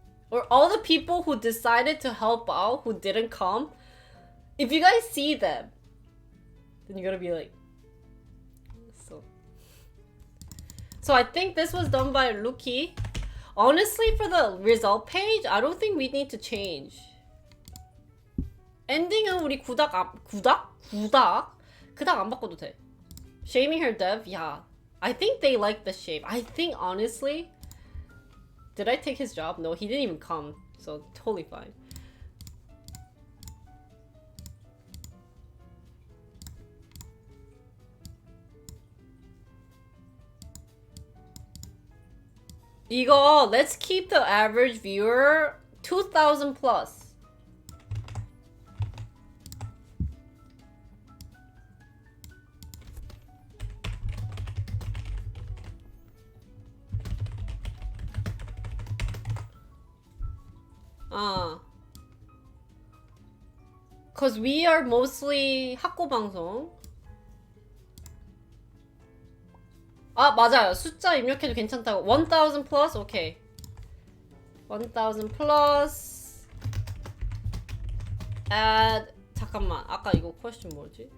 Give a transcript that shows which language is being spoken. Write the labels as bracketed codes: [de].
[en] Or all the people who decided to help out, who didn't come. If you guys see them, then you're gonna be like, so I think this was done by Luki. Honestly, for the result page, I don't think we need to change. [ko] 엔딩은 우리 구닥 그닥 안 바꿔도 돼. [en] Shaming her dev, yeah. I think they like the shape. I think honestly, did I take his job? No, he didn't even come, so totally fine. [ko] 이거 [en] let's keep the average viewer 2,000 plus. Cause we are mostly [ko] 학고 방송. 아, 맞아요. 숫자 입력해도 괜찮다고. [en] 1,000 plus? 오케이. 1,000 plus. Add. [ko] 잠깐만. 아까 이거 question 뭐지?